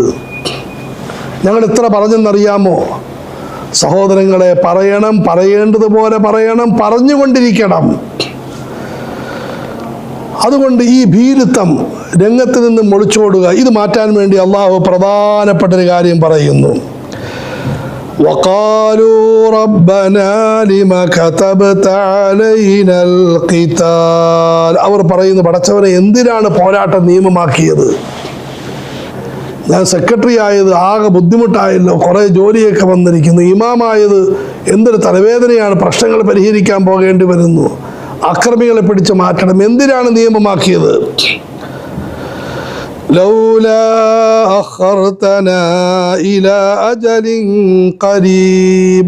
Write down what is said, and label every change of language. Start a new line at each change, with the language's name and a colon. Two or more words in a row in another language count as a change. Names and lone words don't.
Malayalam: ഞങ്ങൾ എത്ര പറഞ്ഞെന്നറിയാമോ? സഹോദരങ്ങളെ, പറയണം, പറയേണ്ടതുപോലെ പറയണം, പറഞ്ഞുകൊണ്ടിരിക്കണം. അതുകൊണ്ട് ഈ ഭീരുത്വം രംഗത്ത് നിന്നും ഒളിച്ചോടുക, ഇത് മാറ്റാൻ വേണ്ടി അള്ളാഹു പ്രധാനപ്പെട്ട ഒരു കാര്യം പറയുന്നു.
Arabic: وقالوا ربنا لما كتبت علينا القتال.
Malayalam: അവർ പറയുന്നു, പടച്ചവനെ എന്തിനാണ് പോരാട്ടം നിയമമാക്കിയത്? ഞാൻ സെക്രട്ടറി ആയത് ആകെ ബുദ്ധിമുട്ടായല്ലോ, കുറേ ജോലിയൊക്കെ വന്നിരിക്കുന്നു. ഇമാമായത് എന്തൊരു തലവേദനയാണ്, പ്രശ്നങ്ങൾ പരിഹരിക്കാൻ പോകേണ്ടി വരുന്നു, അക്രമികളെ പിടിച്ചു മാറ്റണം. എന്തിനാണ് നിയമമാക്കിയത്?
Arabic: لولا أخرتنا إلى أجل قريب.